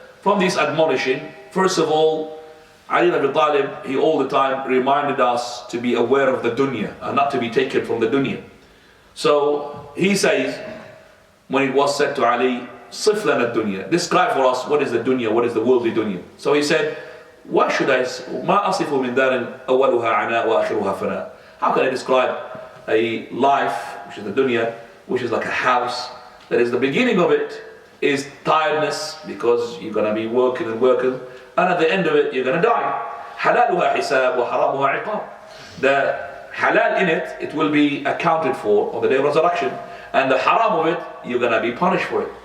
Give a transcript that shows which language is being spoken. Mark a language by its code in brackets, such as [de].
[en] From this admonishing, first of all, Ali ibn Abi Talib, he all the time reminded us to be aware of the dunya and not to be taken from the dunya. So he says, when it was said to Ali, [ar] صِفْ لَنَا الدُّنْيَا, [en] describe for us what is the dunya, what is the worldly dunya. So he said, why should I, [ar] مَا أَصِفُ مِنْ دَارٍ أَوَّلُهَا عَنَاء وَآخِرُهَا فَنَاء. [en] How can I describe a life, which is the dunya, which is like a house, that is the beginning of it is tiredness, because you're going to be working and working, and at the end of it you're going to die. [ar] حَلَالُهَا حِسَابٌ وَحَرَامُهَا عِقَابٌ. [en] The halal in it, it will be accounted for on the day of resurrection, and the haram of it, you're going to be punished for it.